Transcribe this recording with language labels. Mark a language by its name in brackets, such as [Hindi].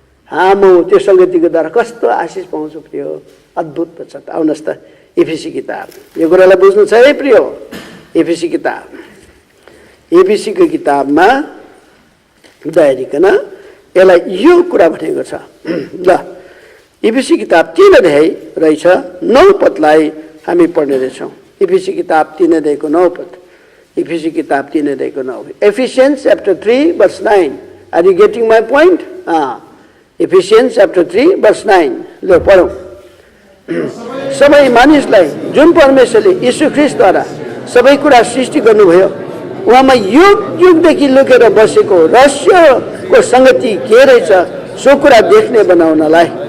[Nepali] म त्यो सङ्गतिको द्वारा कस्तो आशिष पाउँछु प्रिय, अद्भुत पो छ त। आउनुहोस् त एफिसी किताब, यो कुरालाई बुझ्नु छ है प्रिय। एफिसी किताब, एफिसीको किताबमा दयारिकन यसलाई यो कुरा भनेको छ। ल एफिसी किताब 3 अध्याय रहेछ 9 पदलाई हामी पढ्ने रहेछौँ। एफिसी किताब 3 अध्यायको 9 पद। एफिसी किताब 3 अध्यायको 9। [English] Ephesians chapter 3 verse 9। Are you getting my point? Ephesians chapter 3 verse 9। [Nepali] ल पढौँ। सबै मानिसलाई जुन परमेश्वरले यीशु ख्रीष्टद्वारा सबै कुरा सृष्टि गर्नुभयो, उहाँमा युग युगदेखि लुकेर बसेको रहस्यको सङ्गति के रहेछ सो कुरा देख्ने बनाउनलाई।